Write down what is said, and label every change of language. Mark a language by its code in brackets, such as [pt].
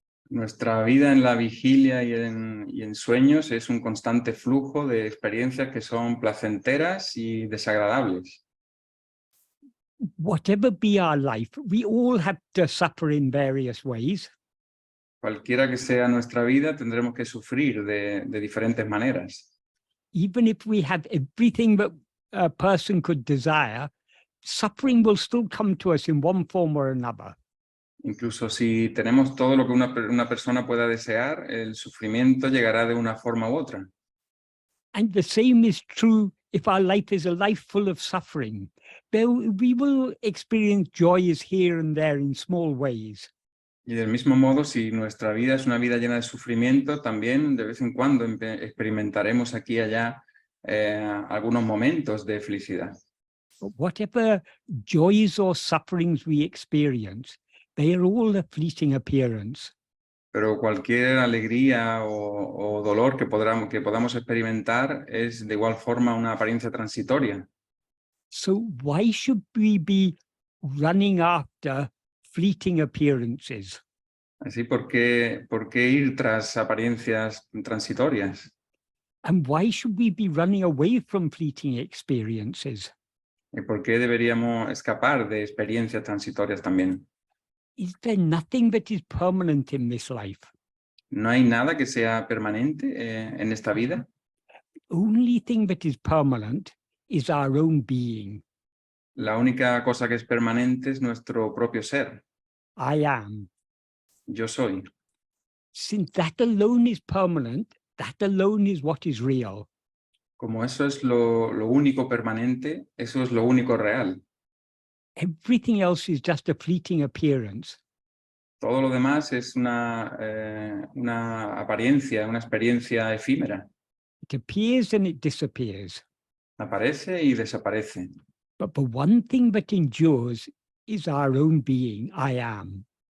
[es] Nuestra vida en la vigilia y en sueños es un constante flujo de experiencias que son placenteras y desagradables. [en] Whatever be our life, we all have to suffer in various ways. [es] Cualquiera que sea nuestra vida, tendremos que sufrir de diferentes maneras. [en] Even if we have everything that a person could desire, suffering will still come to us in one form or another. [es] Incluso si tenemos todo lo que una persona pueda desear, el sufrimiento llegará de una forma u otra. [en] And the same is true if our life is a life full of suffering. We will experience joys here and there in small ways. [es] Y del mismo modo, si nuestra vida es una vida llena de sufrimiento, también de vez en cuando experimentaremos aquí y allá algunos momentos de felicidad. [en] But whatever joys or sufferings we experience, they are all a fleeting appearance. [es] Pero cualquier alegría o dolor que podamos experimentar es de igual forma una apariencia transitoria. [en] So why should we be running after fleeting appearances? [es] Así, ¿por qué ir tras apariencias transitorias? [en] And why should we be running away from fleeting experiences? [es] ¿Y por qué deberíamos escapar de experiencias transitorias también? [en] Is there nothing that is permanent in this life? [es] ¿No hay nada que sea permanente en esta vida? [en] The only thing that is permanent is our own being. [es] La única cosa que es permanente es nuestro propio ser. [en] I am. [es] Yo soy. [en] Since that alone is permanent, that alone is what is real. [es] Como eso es lo único permanente, eso es lo único real. [en] Everything else is just a fleeting appearance. [es] Todo lo demás es una apariencia, una experiencia efímera. [en] It appears and it disappears. [es] Aparece y desaparece. [en] But the one thing that endures is our own being, I am.